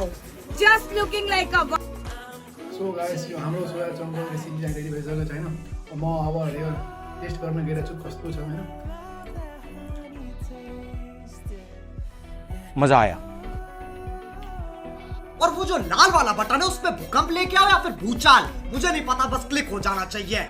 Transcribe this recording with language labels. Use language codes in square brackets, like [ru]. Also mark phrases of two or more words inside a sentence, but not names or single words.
[en] Just looking like a wow. so guys [ne] यो हाम्रो सोया चङ्कको रेसिपी चाहिँ रेडी भइसकेको छैन। म अब यो टेस्ट गर्न गइरहेको छु कस्तो छ होइन। [hi] मजा आया। और वो जो लाल वाला बटन है उस पे भूकंप लेके आओ या फिर भूचाल मुझे नहीं पता बस क्लिक हो जाना चाहिए।